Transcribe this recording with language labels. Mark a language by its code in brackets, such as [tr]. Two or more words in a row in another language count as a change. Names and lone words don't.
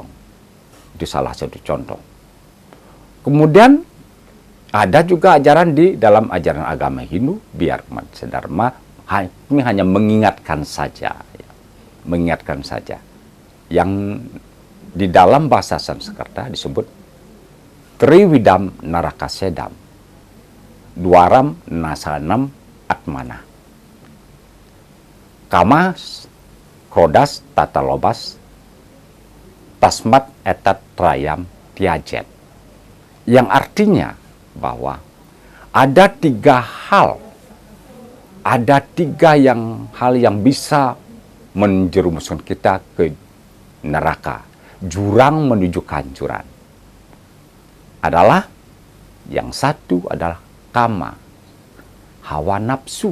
[id] Itu salah satu contoh. Kemudian ada juga ajaran di dalam ajaran agama Hindu, biar Dharma ini hanya mengingatkan saja, ya. Mengingatkan saja. Yang di dalam bahasa Sanskerta disebut [sa] त्रिविधं नरकस्येदं द्वारं नाशनमात्मनः, कामः क्रोधस्तथा लोभस्तस्मादेतत्त्रयं त्यजेत्, [id] yang artinya bahwa Ada tiga hal, ada tiga hal yang bisa menjerumuskan kita ke neraka, jurang menuju kehancuran. Adalah yang satu adalah kama, hawa nafsu.